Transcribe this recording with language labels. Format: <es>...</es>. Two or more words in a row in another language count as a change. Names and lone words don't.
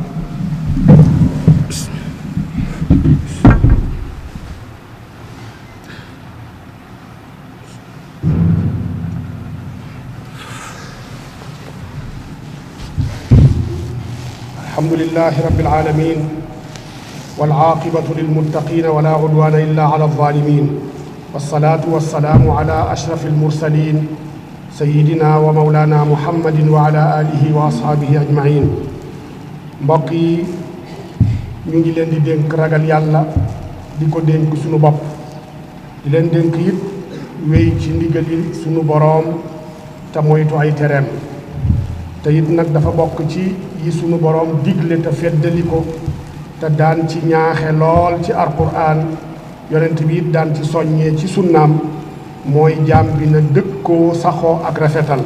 <ar>الحمد لله رب العالمين، والعاقبة للمتقين ولا عدوان إلا على الظالمين، والصلاة والسلام على أشرف المرسلين سيدنا ومولانا محمد وعلى آله وأصحابه أجمعين.</ar> <wo>mbokk yi ñu ngi leen di dénk ragal yàlla, di ko dénk sunu bopp, di leen dénk it wéy ci ndigali sunu boroom te moytu ay tereem. te it nag dafa bokk ci yi sunu boroom digle te feddali ko te daan ci ñaaxe lool ci alquraan, yonent bi it daan ci soññee ci sunnaam, mooy jaam bi na dëkkoo saxoo ak rafetal.</wo>